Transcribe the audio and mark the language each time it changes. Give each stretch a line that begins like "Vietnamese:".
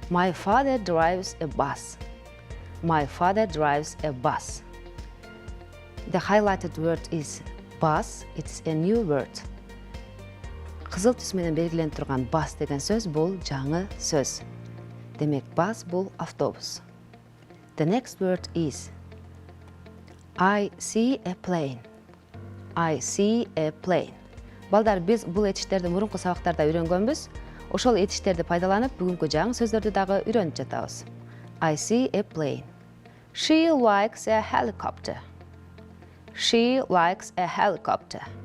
English: My father drives a bus. My father drives a bus. The highlighted word is bus. It's a new word.
Kyrgyz: Кызыл түс менен белгиленип турган bus деген сөз бул жаңы сөз. Демек, bus бул автобус.
English: The next word is I see a plane. I see a plane.
Kyrgyz: Балдар, биз бул этиштерди мурунку сабактарда үйрөнгөнбүз. Ошол этиштерди пайдаланып, бүгүнкү жаңы сөздөрдү дагы үйрөнүп жатабыз.
English: I see a plane. She likes a helicopter. She likes a helicopter.